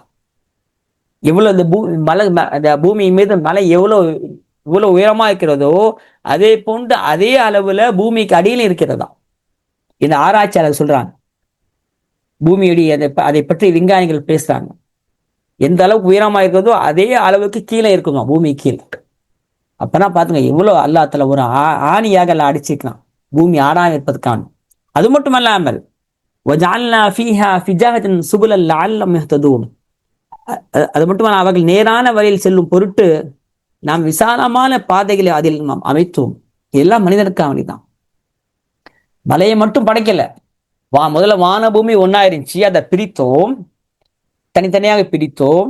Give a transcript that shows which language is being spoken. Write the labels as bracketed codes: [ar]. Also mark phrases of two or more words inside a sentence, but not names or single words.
[ta] எவ்வளவு இந்த பூமி மீது மலை இவ்வளவு உயரமா இருக்கிறதோ, அதே போன்று அதே அளவுல பூமிக்கு அடியில் இருக்கிறதா இந்த ஆராய்ச்சியாளர் சொல்றாங்க. பூமியுடைய அதை பற்றி விஞ்ஞானிகள் பேசுறாங்க. எந்த அளவுக்கு உயரமா இருக்கிறதோ அதே அளவுக்கு கீழே இருக்குமா பூமி கீழே. அப்பதான் பாத்துங்க எவ்வளவு [ar] الله تعالى [ta] ஒரு ஆணியாக எல்லாம் அடிச்சிருக்கான் பூமி ஆடாம இருப்பதற்கான. [ar] அது மட்டுமல்லாமல் وَجَعَلْنَا فِيهَا فِجَاجًا سُبُلًا لَعَلَّهُمْ يَهْتَدُونَ. [ta] அது மட்டுமல்ல, அவர்கள் நேரான வழியில் செல்லும் பொருட்டு நாம் விசாலமான பாதைகளை அதில் நாம் அமைத்தோம். இதெல்லாம் மனிதனுக்காக வேண்டிதான். மலையை மட்டும் படைக்கல, முதல்ல வான பூமி ஒன்னா இருந்துச்சு, அதை பிரித்தோம், தனித்தனியாக பிரித்தோம்.